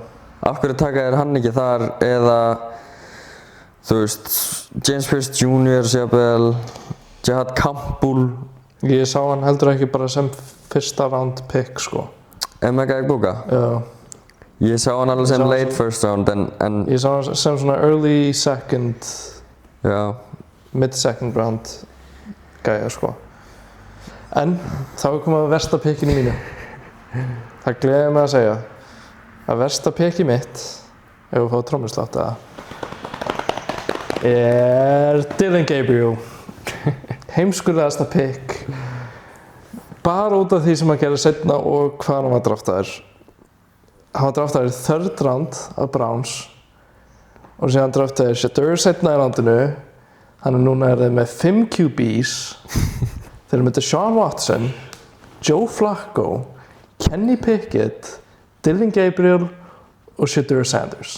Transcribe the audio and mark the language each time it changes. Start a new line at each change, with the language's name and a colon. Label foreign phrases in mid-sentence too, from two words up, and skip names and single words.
Icelandic: Af hverju taka þeir hann ekki þar eða þú veist, James Pierce Jr. Jabel, Jihad Campbell. Ég sá hann heldur ekki bara sem fyrsta
English: round pick,
Icelandic: sko. Emeka Egbuka? Já. Ég sá hann alveg sem
English: late first round
Icelandic: en ég sá hann sem svona
English: early second, mid second round
Icelandic: gæja, sko. En þá er komið að versta pickinu mínu. Það gleður mig að segja að versta picki mitt, ef við fáum trommuslátt er Dylan Gabriel. Heimskulegasta pick. Bara út af því sem hann gerði seinna og hvað hann var draftaður. Hann var draftaður í
English: third round
Icelandic: af Browns og síðan draftaður Shadur seinna í roundinu. Hann er núna með 5 QBs. Þeir eru með Deshaun Watson, Joe Flacco, Kenny Pickett, Dylan Gabriel og Shadur Sanders.